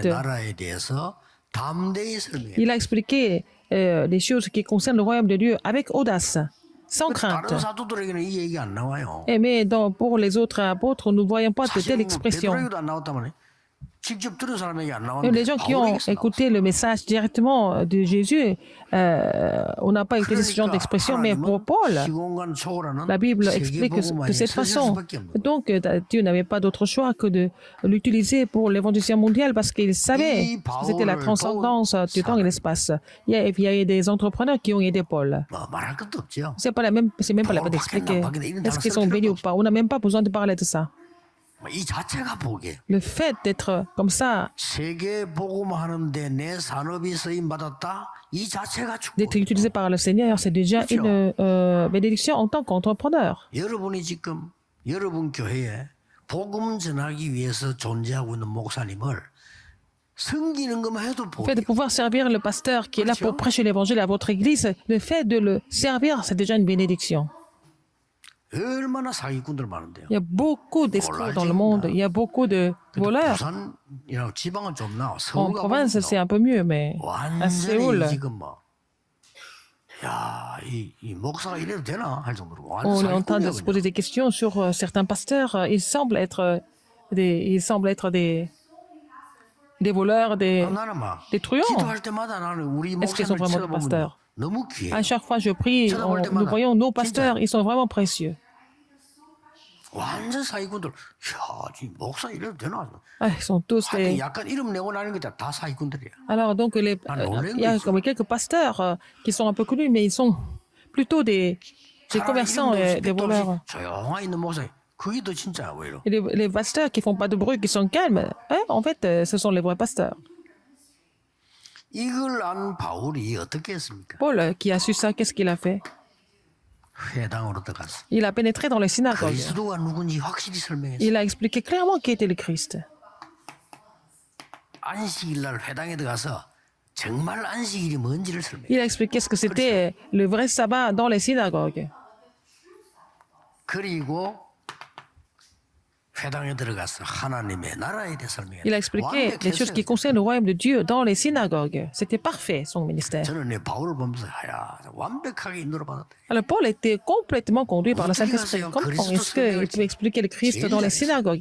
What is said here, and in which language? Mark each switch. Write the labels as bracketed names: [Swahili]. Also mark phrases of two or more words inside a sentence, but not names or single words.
[Korean] 8. 나라에 대해서 담대히 설명해요. [French] Il a expliqué les choses qui concernent le royaume de Dieu avec audace, sans crainte. [Korean] 다른 사도들에게는 이 얘기 안 나와요. [French] Mais pour les autres apôtres, nous ne voyons pas de [Korean] 사실 [French] telles [Korean] 뭐 [French] expressions. [Korean] 베드로에게도 안 나왔다면 직접 들은 사람에게 안 [French] Même [Korean] 나왔는데 [French] les gens qui ont écouté le message directement de Jésus, on n'a pas utilisé ce genre d'expression, mais pour Paul, la Bible explique de cette façon. Donc, Dieu n'avait pas d'autre choix que de l'utiliser pour l'évangélisation mondiale parce qu'il savait que c'était la transcendance du temps et l'espace. Il y a eu des entrepreneurs qui ont aidé Paul. [Korean] 말할 것도 없죠. [French] C'est même pas la peine d'expliquer. Est-ce qu'ils sont bénis ou pas? On n'a même pas besoin de parler de ça. [Korean] 이 자체가 복이에요. [French] Le fait d'être comme ça, [Korean] 세계 복음하는데 내 산업이 쓰임 받았다. 이 자체가 [French] d'être [Korean] 축복. [French] utilisé par le Seigneur, c'est déjà une bénédiction en tant qu'entrepreneur. [Korean] 여러분이 지금 여러분 교회에 복음 전하기 위해서 존재하고 있는 목사님을 섬기는 것만 해도 [French] Le fait de [Korean] 복이에요. [French] pouvoir servir le pasteur qui est là pour prêcher l'évangile à votre église, le fait de le servir, c'est déjà une bénédiction. [Korean] 얼마나 사기꾼들 많은데요. [French] Il y a beaucoup d'escrocs dans le monde, il y a beaucoup de voleurs. [Korean] 부산이랑 지방은 좀 나아. [French] En [Korean] 서울 [French] province, c'est un peu mieux, mais à Séoul, [Korean] 완전히 지금 뭐, 야, 이 목사가 이래도 되나 할 정도로 완전 [French] on est en train de [Korean] 사기꾼이야 [French] se [Korean] 그냥. [French] poser des questions sur certains pasteurs. Ils semblent être des voleurs, [Korean] 나는 막 [French] des truands. [Korean] 기도할 때마다 나는 우리 [French] Est-ce qu'ils sont [Korean] 목사님을 [French] vraiment des [Korean] 쳐다보면 [French] pasteurs? [Korean] 너무 귀해. [French] À chaque fois que je prie, nous voyons nos pasteurs, ils sont vraiment précieux. [Korean] 완전 사기꾼들. 야, 이 목사 이래도 되나? [French] Ah, ils sont tous [Korean] 하여튼 [French] des... [Korean] 약간 이름 내고 나는 게 다 사기꾼들이야. [French] Alors, donc, il y a comme quelques pasteurs qui sont un peu connus, mais ils sont plutôt des commerçants et des voleurs. [Korean] 조용히 있는 목사. 그게 더 진짜야, 오히려. [French] Et les pasteurs qui font pas de bruit, qui sont calmes, en fait, ce sont les vrais pasteurs. [Korean] 이걸 안 바울이 어떻게 했습니까? [French] Paul, qui a su ça, qu'est-ce qu'il a fait? [Korean] 회당으로 들어갔어. [French] Il a pénétré dans les synagogues. [Korean] 그리스도가 누군지 확실히 설명했어. [French] Il a expliqué clairement qui était le Christ. [Korean] 안식일 날 회당에 들어가서 정말 안식일이 뭔지를 설명해. [French] Il a expliqué ce que c'était le vrai sabbat dans les synagogues. [Korean] 그리고 회당에 들어가서 하나님의 나라에 대해 설명해. [French] Il a expliqué les choses qui concernent le royaume de Dieu dans les synagogues. C'était parfait, son ministère. [Korean] 저는 내 바울을 보면서 야, 완벽하게 인도를 받았다. [French] Alors Paul était complètement conduit par le Saint-Esprit. Comment est-ce qu'il peut expliquer le Christ dans les synagogues?